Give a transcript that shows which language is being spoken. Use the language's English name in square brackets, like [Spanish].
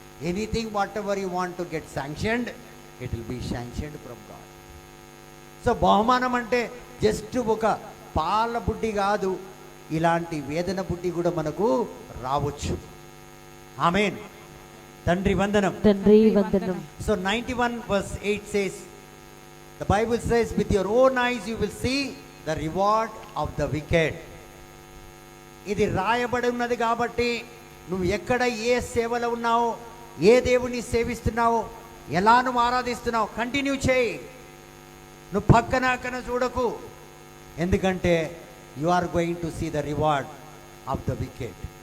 [English] Anything whatever you want to get sanctioned, it will be sanctioned from God. [Telugu] So బహుమానం అంటే just ఒక పాల బుడ్డి కాదు, ఇలాంటి వేదన బుడ్డి కూడా మనకు రావచ్చు. ఆమేన్. తండ్రి వందనం. తండ్రి వందనం. [English] So 91 verse 8 says, the Bible says, with your own eyes you will see the reward of the wicked. [Telugu] ఇది రాయబడి ఉన్నది కాబట్టి నువ్వు ఎక్కడ ఏ సేవలో ఉన్నావో, ఏ దేవుని సేవిస్తున్నావో, ఎలా నువ్వు ఆరాధిస్తున్నావు, కంటిన్యూ చేయి. నువ్వు పక్కన అక్కన చూడకు. ఎందుకంటే [English] You are going to see the reward of the wicked.